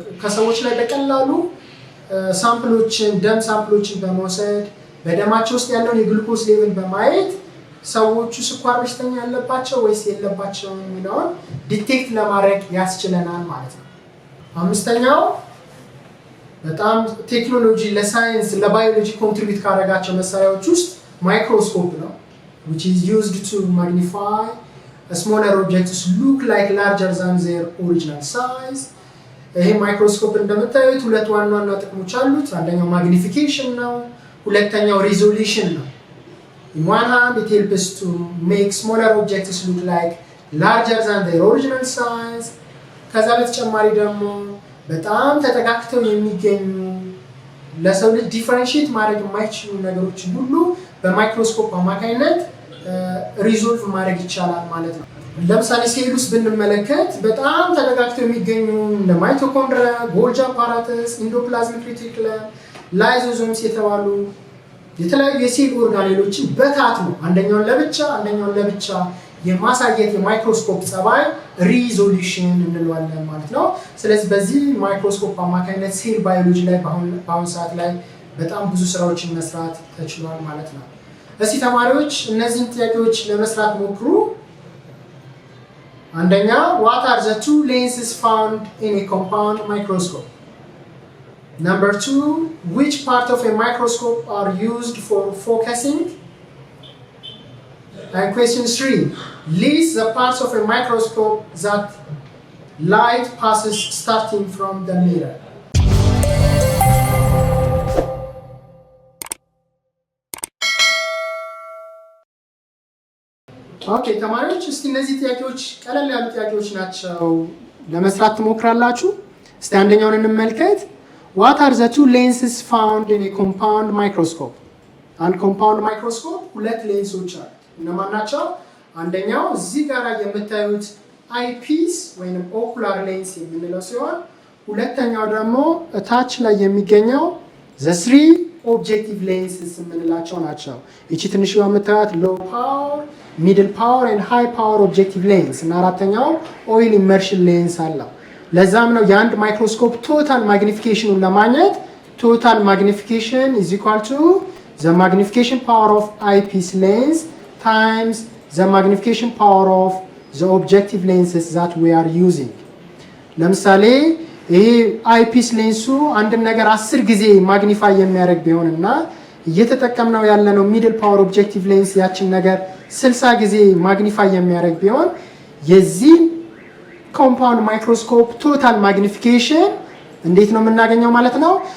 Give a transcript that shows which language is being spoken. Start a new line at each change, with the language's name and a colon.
Amharic: ከሰዎች ላይ በቀላሉ ሳምፕሎችን ደም ሳምፕሎችን በመውሰድ በደማቸው ውስጥ ያለውን የግሉኮስ ሌቭል በማየት ሰዎቹ ስኳር በሽተኛ ያለባቸው ወይስ የለባቸው የሚለውን ዲቴክት ለማድረግ ያስችለናል ማለት ነው። አምስተኛው በጣም ቴክኖሎጂ ለሳይንስ ለባዮሎጂ ኮንትሪቢዩት ካደረጋቸው መሳሪያዎች ውስጥ ማይክሮስኮፕ ነው።
English: which is used to magnify smaller objects look like larger than their original size.
Amharic: ይሄ ማይክሮስኮፕ እንደምታዩት 2 ዋና ዋና ጥቅሞች አሉት። አንደኛው ማግኒፊኬሽን ነው፣ ሁለተኛው ሪዞሉሽን ነው።
English: In one hand, it helps to make smaller objects look like larger than their original size.
Amharic: ከዛ በተጨማሪ ደግሞ በጣም ተጠጋግተው የሚገኙ ለሰው ልጅ ዲፈረንሺየት ማድረግ የማይችሉ ነገሮችን ሁሉ በማይክሮስኮፕ አማካኝነት ሪዞልቭ ማድረግ ይቻላል ማለት ነው። ለምሳሌ ሴል ውስጥ ብንመለከት በጣም ተጠጋግተው የሚገኙ እንደ ማይቶኮንድሪያ፣ ጎልጂ አፓራተስ፣ ኢንዶፕላዝሚክ ሬቲኩለም፣ ላይዞዞምስ የተባሉ የተለያዩ የሴል ኦርጋኔሎችን በታት ነው አንደኛውን ለብቻ የማሳየት የማይክሮስኮፕ ጸባይ ሪዞሉሽን እንለዋለን ማለት ነው። ስለዚህ በዚህ ማይክሮስኮፕ አማካኝነት ሴል ባዮሎጂ ላይ በአሁኑ ሰዓት ላይ በጣም ብዙ ስራዎችን መስራት ተችሏል ማለት ነው። እስቲ ተማሪዎች እነዚህን ጥያቄዎች ለመስራት ሞክሩ። አንደኛ
English: what are the 2 lenses found in a compound microscope? Number 2, which part of a microscope are used for focusing? And question 3, list the parts of a microscope that light passes starting from the mirror.
Amharic: ኦኬ ተማሪዎች እስቲ እነዚህ ጥያቄዎች ቀለል ያሉ ጥያቄዎች ናቸው ለመስራት ትሞክራላችሁ። እስቲ አንደኛውን እንመልከት።
English: What are the two lenses found in a compound microscope?
Amharic: አንድ ኮምፓውንድ ማይክሮስኮፕ ሁለት ሌንሶች አሉ። እነማን ናቸው? አንደኛው እዚህ ጋር የምታዩት አይፒስ ወይም ኦኩላር ሌንስ የምንለው ሲሆን ሁለተኛው ደግሞ ታች ላይ የሚገኘው
English: the three objective lenses
Amharic: የምንላቸው ናቸው። እቺ ትንሽ የምታዩት
English: low power, middle power and high power objective lens
Amharic: እና አራተኛው oil immersion lens አለው። ለዛም ነው የአንድ ማይክሮስኮፕ ቶታል ማግኒፊኬሽኑን ለማግኘት
English: total magnification is equal to the magnification power of eyepiece lens times the magnification power of the objective lenses that we are using.
Amharic: ለምሳሌ ይሄ አይፒስ ሌንሱ አንድ ነገር 10 ጊዜ ማግኒፋይ የሚያደርግ ቢሆንና እየተጠቀምነው ያለነው ሚድል ፓወር ኦብጀክቲቭ ሌንስ ያችን ነገር 60 ጊዜ ማግኒፋይ የሚያደርግ ቢሆን የዚህ ኮምፓውንድ ማይክሮስኮፕ ቶታል ማግኒፊኬሽን እንዴት ነው የምናገኘው ማለት ነው?